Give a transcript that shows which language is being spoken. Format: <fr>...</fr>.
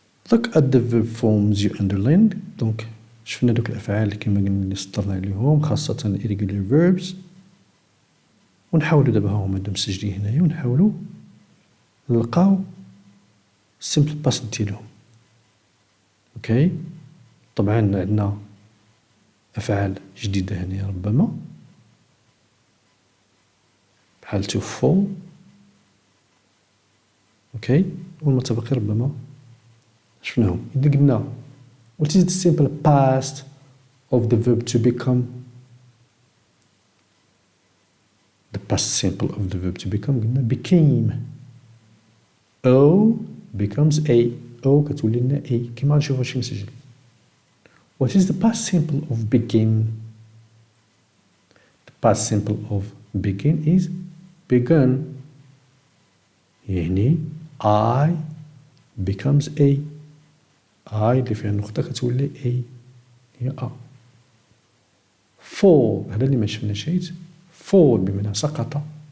<en>Look at the verb forms you underlined.</en> <ar>دونك شفنا دوك الأفعال اللي كما قلنا اللي سطرنا عليهم خاصة irregular verbs. ونحاولوا دابا هما مسجلين هنايا ونحاولوا نلقاو simple past ديالهم. اوكي طبعا عندنا أفعال جديدة هنا ربما بحال</ar> <en>to fall.</en> <ar>اوكي والمتبقي ربما شفناهم. إذا قلنا</ar> <en>what is the simple past of the verb to become. The past simple of the verb to become</en> <ar>قلنا</ar> <en>became. O becomes A.</en> <ar>O كتولي لنا A كما غنشوفو شي مسجل.</ar> <en>What is the past simple of begin? The past simple of begin is begun.</en> <ar>يعني</ar> <en>I becomes A.</en> <ar>I اللي فيها النقطة كتولي A هي A. fall هذا اللي ما شفناش. fall بمعنى سقط.</ar>